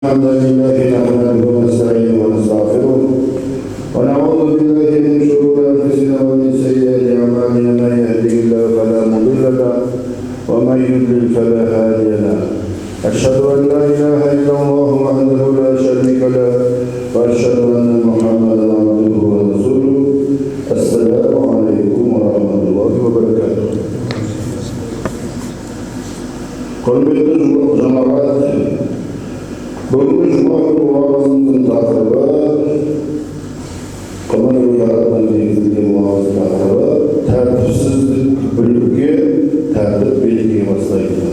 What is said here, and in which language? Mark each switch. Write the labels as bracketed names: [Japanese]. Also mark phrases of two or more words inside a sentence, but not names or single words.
[Arabic] الحمد لله نحمده ونستعينه ونستغفره ونعوذ بالله من شرور انفسنا ومن سيئات اعمالنا من يهده الله فلا مضل له ومن يضلل فلا هادي له اشهد ان لا اله الا الله وحده لا شريك له واشهد ان محمدا عبده ورسوله السلام عليكم ورحمه الله وبركاته. [Kazakh] Құрметті жамағат, бүгінгі жұма күні уағызымыздың тақырыбы, Құран аятына негізделген уағыз тақырыбы тәртіпсіздік бүлікке, тәртіп берекеге бастайды.